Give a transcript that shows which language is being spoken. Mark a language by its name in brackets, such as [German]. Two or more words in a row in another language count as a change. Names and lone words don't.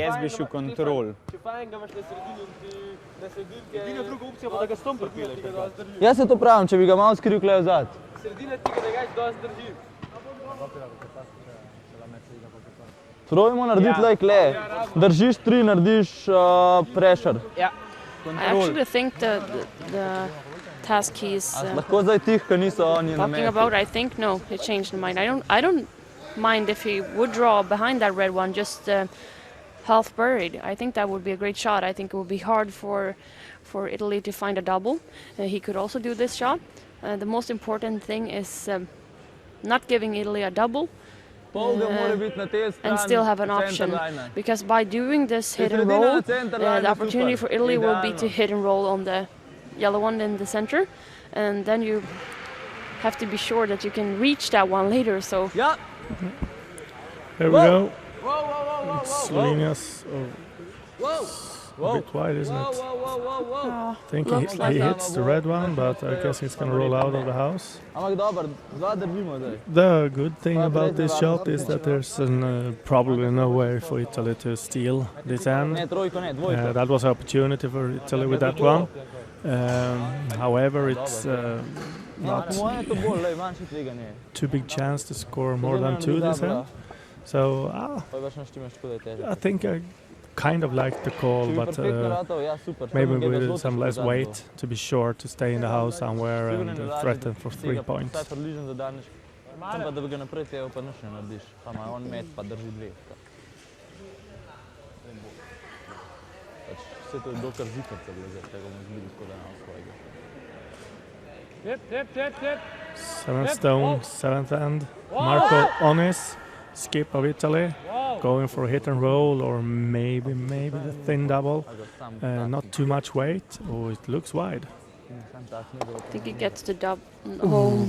[Slovenian] Jaz bi šel kontrol. Jaz se to pravim, če bi ga malo skril klej vzad. Probajmo narediti lej kle, držiš 3, narediš pressure. Ja, [English] I [Slovenian] kontrol. [English] actually think the task he's [Slovenian] Lahko zdaj tih, ker niso oni na [English] talking [Slovenian] meti. [English] about, I think no, he changed his mind. I don't mind if he would draw behind that red one, just half buried. I think that would be a great shot. I think it would be hard for Italy to find a double. He could also do this shot. The most important thing is not giving Italy a double [Slovenian] Pol ga mora biti na tej strani, [English] and still have an center option. line. Because by doing this hit and [Slovenian] sredina [English] roll, [Slovenian] na [English] center line the [Slovenian] je [English] opportunity [Slovenian] super. [English] for Italy will be to [Slovenian] Idealno. [English] hit and roll on the yellow one in the center. And then you have to be sure that you can reach that one later. So [Slovenian] Ja, [English] Here we go. It's Slovenia's a bit wide, isn't it? I think looks he like hits the red one, but I guess he's going to roll out of the house. [Slovenian] ampak dobro, dva držimo zdaj. [English] The good thing about this shot is that there's probably no way for Italy to steal this [Slovenian] Ne, [English] end. [Slovenian] trojko ne, dvojko. [English] That was an opportunity for Italy with that one. However, it's not [Slovenian] Po mojem je to bolj, lej, manjše tveganje. [English] too big chance to score more than 2 this end. So [Slovenian] Pa je baš naštimaš, tako da je težko. [English] I think I kind of like the call, [Slovenian] Če bi [English] but [Slovenian] perfektno ratal, ja, super. [English] maybe [Slovenian] Tam ga je [English] with [Slovenian] zelo [English] some [Slovenian] težko [English] less [Slovenian] dati weight to. [English] to be sure to stay in the house somewhere [Slovenian] Sigurno [English] and [Slovenian] ne lažje, [English] threaten for [Slovenian] da [English] 3 [Slovenian] tega [English] points. [Slovenian] Vsaj približno zadaneš. Sem pa, da bi ga naprej tega pa nič ne narediš. Pa ima on met, pa drži 2. Pač vse to je dokar zikrca bilo zdaj, tega bomo zbili tako da na svojega. [English] Seventh stone, 7th end. Marco Onis, skip of Italy, going for a hit and roll or maybe the thin double. Not too much weight. Oh, it looks wide. I think he gets the dub. Almost.